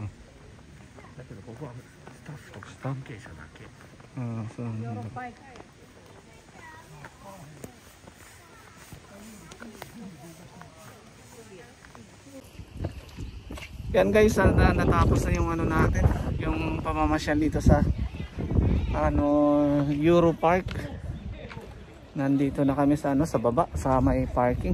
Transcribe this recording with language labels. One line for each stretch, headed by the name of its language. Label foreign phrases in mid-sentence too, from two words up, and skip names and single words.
Japanese: だけどここはスタッフと関係者だけ。そうなんだ。
Filipino: Yan guys, natapos na yung natin, yung pamamasyal dito sa Euro Park. Nandito na kami sa sa baba, sa may parking.